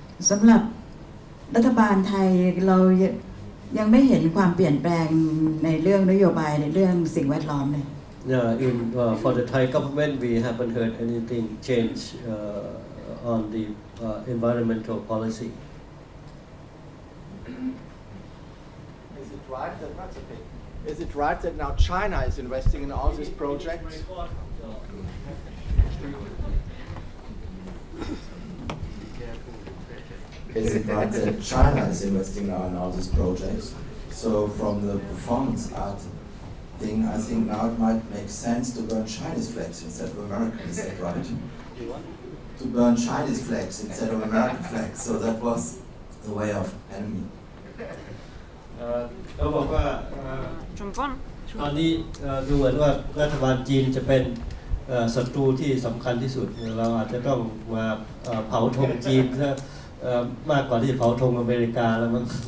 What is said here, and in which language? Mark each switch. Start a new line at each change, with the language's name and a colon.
Thai: สำหรับรัฐบาลไทยเรายังไม่เห็นความเปลี่ยนแปลงในเรื่องนโยบายในเรื่องสิ่งแวดล้อมเลย
English: Yeah, for the Thai government, we haven't heard anything change on the environmental policy. Is it right that now China is investing in all these projects? Is it right that China is investing now in all these projects? So from the performance art thing, I think now it might make sense to burn Chinese flags instead of American, is that right? To burn Chinese flags instead of American flags, so that was the way of enemy.
Thai: เขาบอกว่าตอนนี้ดูเหมือนว่ารัฐบาลจีนจะเป็นศัตรูที่สำคัญที่สุดเราอาจจะต้องมาเผาธงจีนมากกว่าที่เผาธงอเมริกาแล้วมั้ง